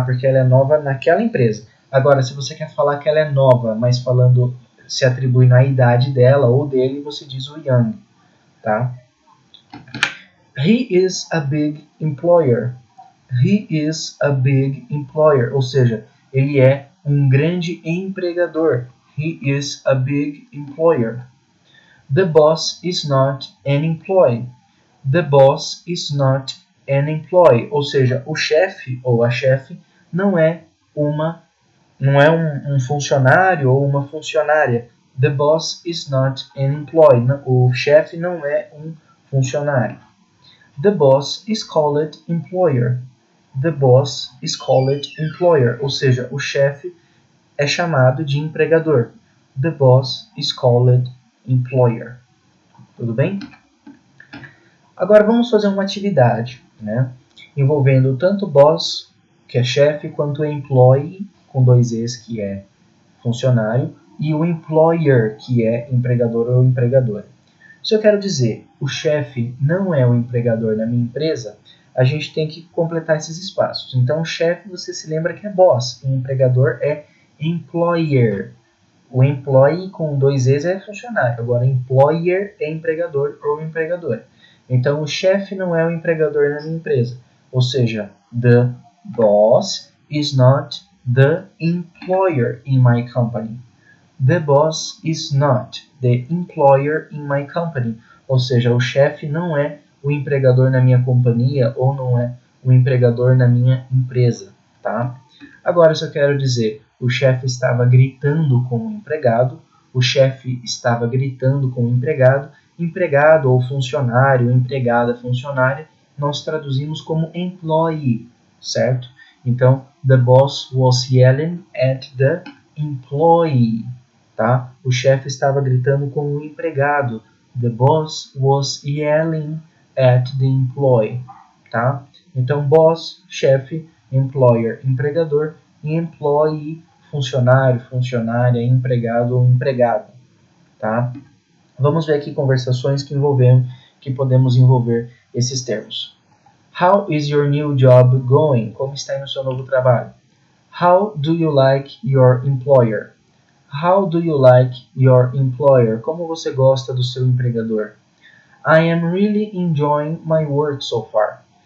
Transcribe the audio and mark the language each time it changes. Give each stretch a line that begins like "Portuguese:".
Portuguese: Porque ela é nova naquela empresa. Agora, se você quer falar que ela é nova, mas falando, se atribui na idade dela ou dele, você diz o young, tá?
English: He is a big employer. He is a big employer,
Portuguese: ou seja, ele é um grande empregador.
English: He is a big employer. The boss is not an employee. The boss is not an employee,
Portuguese: ou seja, o chefe ou a chefe não é um funcionário ou uma funcionária.
English: The boss is not an employee.
Portuguese: O chefe não é um funcionário.
English: The boss is called employer. The boss is called employer,
Portuguese: ou seja, o chefe é chamado de empregador.
English: The boss is called employer.
Portuguese: Tudo bem? Agora vamos fazer uma atividade, né, envolvendo tanto boss, que é chefe, quanto employee, com 2 E's, que é funcionário, e o employer, que é empregador ou empregadora. Se eu quero dizer o chefe não é o empregador na minha empresa, a gente tem que completar esses espaços. Então, o chefe, você se lembra que é boss, e o empregador é employer. O employee com 2 E's é funcionário, agora employer é empregador ou empregadora. Então, o chefe não é o empregador na minha empresa, ou seja,
English: the boss is not the employer in my company. The boss is not the employer in my company.
Portuguese: Ou seja, o chefe não é o empregador na minha companhia ou não é o empregador na minha empresa, tá? Agora, se eu quero dizer, o chefe estava gritando com o empregado, o chefe estava gritando com o empregado ou funcionário, empregada, funcionária, nós traduzimos como employee, certo?
English: Então, the boss was yelling at the employee, tá?
Portuguese: O chefe estava gritando com o empregado.
English: The boss was yelling at the employee, tá?
Portuguese: Então, boss, chefe, employer, empregador, e employee, funcionário, funcionária, empregado ou empregada, tá? Vamos ver aqui conversações que podemos envolver esses termos.
English: How is your new job going?
Portuguese: Como está indo o seu novo trabalho?
English: How do you like your employer? How do you like your employer?
Portuguese: Como você gosta do seu empregador?
English: I am really enjoying my work so far.